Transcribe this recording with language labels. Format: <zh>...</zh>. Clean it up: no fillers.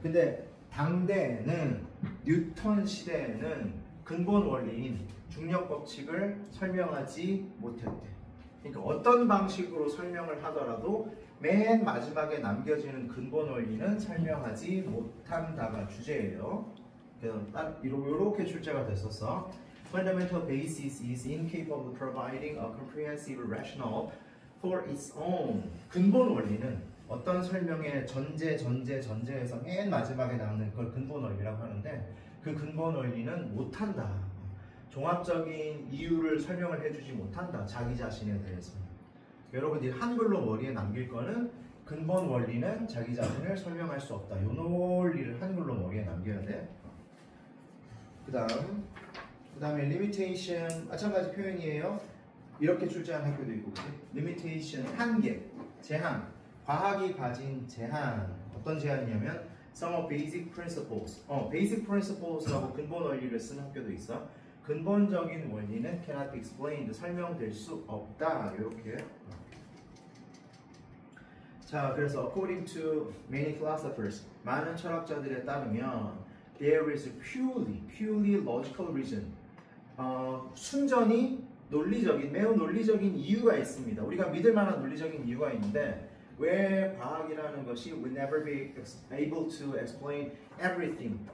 <ko>근데 당대에는 뉴턴 시대에는 근본 원리인 중력 법칙을 설명하지 못했대. 그러니까 어떤 방식으로 설명을 하더라도 맨 마지막에 남겨지는 근본 원리는 설명하지 못한다가 주제예요. 그래서 딱 이렇게 출제가 됐었어.</ko> <en>Fundamental basis is incapable of providing a comprehensive rationale for its own.</en> <ko>근본 원리는 어떤 설명의 전제에서 맨 마지막에 남는 걸 근본 원리라고 하는데 그 근본 원리는 못한다. 종합적인 이유를 설명을 해주지 못한다. 자기 자신에 대해서. 여러분들이 한글로 머리에 남길 거는 근본 원리는 자기 자신을 설명할 수 없다. 요 논리를 한글로 머리에 남겨야 돼. 그 다음에 limitation 마찬가지 표현이에요. 이렇게 출제한 학교도 있고, 그치? limitation 한계, 제한. 과학이 가진 제한. 어떤 제한이냐면</ko> <en>some of basic principles. basic principles</en> <ko>라고 근본 원리를 쓴 학교도 있어. 근본적인 원리는</ko> <en>cannot be explained.</en> <ko>설명될 수 없다. 이렇게. 자, 그래서</ko> <en>according to many philosophers,</en> <ko>많은 철학자들에 따르면</ko> <en>there is a purely logical reason.</en> <ko>순전히 논리적인, 매우 논리적인 이유가 있습니다. 우리가 믿을 만한 논리적인 이유가 있는데 왜 과학이라는 것이</ko> <en>will never be able to explain everything.</en>